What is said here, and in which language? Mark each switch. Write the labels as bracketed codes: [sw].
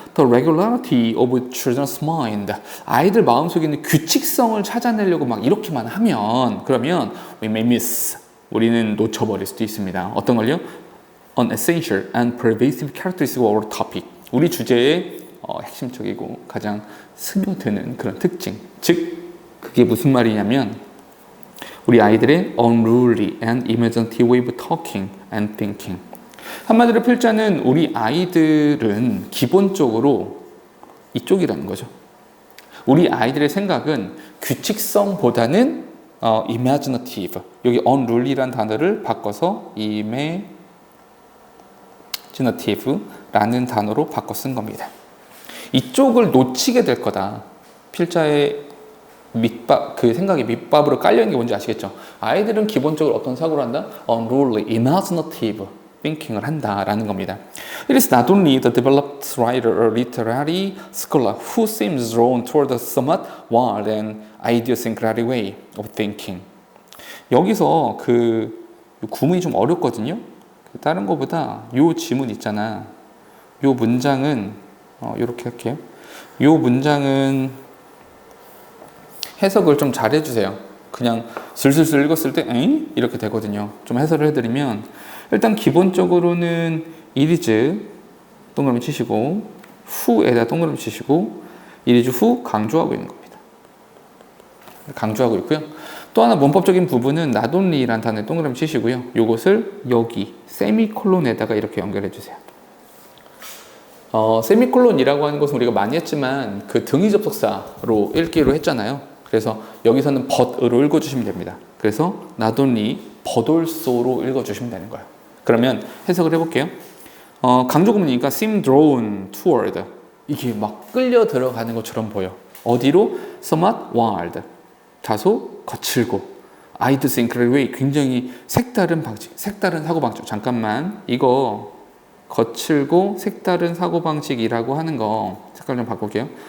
[en] The regularity of children's mind. [ko] 아이들 마음속에 있는 규칙성을 찾아내려고 막 이렇게만 하면, 그러면 [en] we may miss. [ko] 우리는 놓쳐버릴 수도 있습니다. 어떤 걸요? [en] An essential and pervasive characteristic of our topic. [ko] 우리 주제의 핵심적이고 가장 스며드는 그런 특징. 즉, 그게 무슨 말이냐면 우리 아이들의 [en] unruly and imaginative way of talking and thinking. [ko] 한마디로 필자는 우리 아이들은 기본적으로 이쪽이라는 거죠. 우리 아이들의 생각은 규칙성보다는 imaginative. 여기 unruly란 단어를 바꿔서 imaginative라는 단어로 바꿔 쓴 겁니다. 이쪽을 놓치게 될 거다. 필자의 그 생각이 밑밥으로 깔려있는 게 뭔지 아시겠죠? 아이들은 기본적으로 어떤 사고를 한다? [en] unruly, imaginative thinking [ko] 을 한다라는 겁니다. [en] It is not only the developed writer or literary scholar who seems drawn toward a somewhat wild and idiosyncratic way of thinking. [ko] 여기서 구문이 좀 어렵거든요. 다른 것보다 요 지문 있잖아. 요 문장은 이렇게 할게요. 요 문장은 해석을 좀 잘 해주세요. 그냥 슬슬슬 읽었을 때 에이? 이렇게 되거든요. 좀 해설을 해드리면 일단 기본적으로는 it is 동그라미 치시고 who에다 동그라미 치시고 it is who 강조하고 있는 겁니다. 강조하고 있고요. 또 하나 문법적인 부분은 not only라는 단어에 동그라미 치시고요. 이것을 여기 세미콜론에다가 이렇게 연결해 주세요. 세미콜론이라고 하는 것은 우리가 많이 했지만 그 등위 접속사로 읽기로 했잖아요. 그래서 여기서는 but으로 읽어주시면 됩니다. 그래서 not only but also로 읽어주시면 되는 거예요. 그러면 해석을 해볼게요. 강조 구문이니까 [en] seem drawn toward. [ko] 이게 막 끌려 들어가는 것처럼 보여. 어디로? [en] somewhat wild. [ko] 다소 거칠고. [en] idiosyncratic way. [ko] 굉장히 색다른 방식, 색다른 사고방식. 잠깐만. 이거 거칠고 색다른 사고방식이라고 하는 거 색깔 좀 바꿀게요.